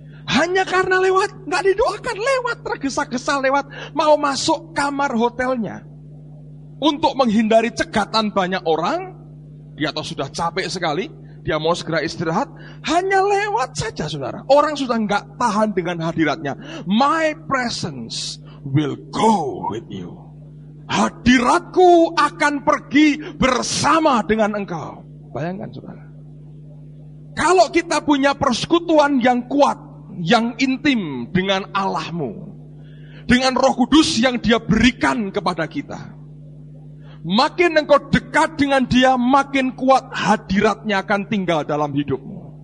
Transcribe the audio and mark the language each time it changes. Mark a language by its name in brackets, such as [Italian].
[Indonesian] Hanya karena lewat, nggak didoakan, lewat, tergesa-gesa lewat, mau masuk kamar hotelnya. Untuk menghindari cegatan banyak orang, dia tahu sudah capek sekali, dia mau segera istirahat, hanya lewat saja, saudara. Orang sudah nggak tahan dengan hadiratnya. [English] My presence will go with you. [Indonesian] Hadiratku akan pergi bersama dengan engkau. Bayangkan, saudara. Kalau kita punya persekutuan yang kuat, yang intim dengan Allahmu, dengan Roh Kudus yang Dia berikan kepada kita, makin engkau dekat dengan Dia, makin kuat hadiratnya akan tinggal dalam hidupmu.